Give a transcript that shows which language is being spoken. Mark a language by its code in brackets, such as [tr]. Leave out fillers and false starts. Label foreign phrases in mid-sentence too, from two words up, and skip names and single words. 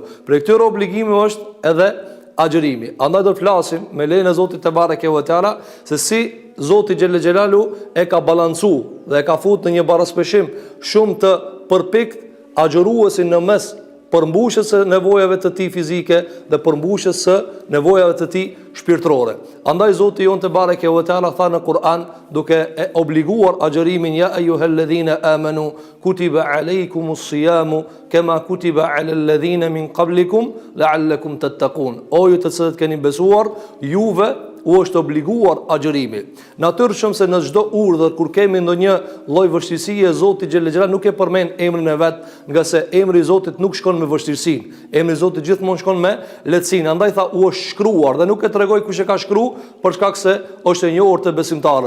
[sq] Për këtyre obligime është edhe agjërimi. Andaj do të flasim me lejen e Zotit [ar] تبارك وتعالى [sq] se si Zoti [ar] جل جلاله [sq] e ka balancu dhe e ka futur në një baraspeshim shumë të përpikt agjëruesin në mes përmbushjes së nevojave të tij fizike dhe përmbushjes së nevojave të tij shpirtërore. Andaj Zoti jon [ar] تبارك وتعالى [sq] tha në Kur'an, duke e obliguar agjërimin: [ar] يا أيها الذين آمنوا كتب عليكم الصيام كما كتب على الذين من قبلكم لعلكم تتقون. [sq] O ju të cilët keni besuar, juve u është obliguar agjërimi. Natyrisht se në çdo urdhër kur kemi ndonjë lloj vështirësie, Zoti [ar] جل جلاله [sq] nuk e përmend emrin e vet, nga se emri i Zotit nuk shkon me vështirësinë. Emri i Zotit gjithmonë shkon me lehtësinë. Andaj tha u është shkruar dhe nuk e tregoj kush e ka shkruar, për shkak se është e njohur te besimtarët.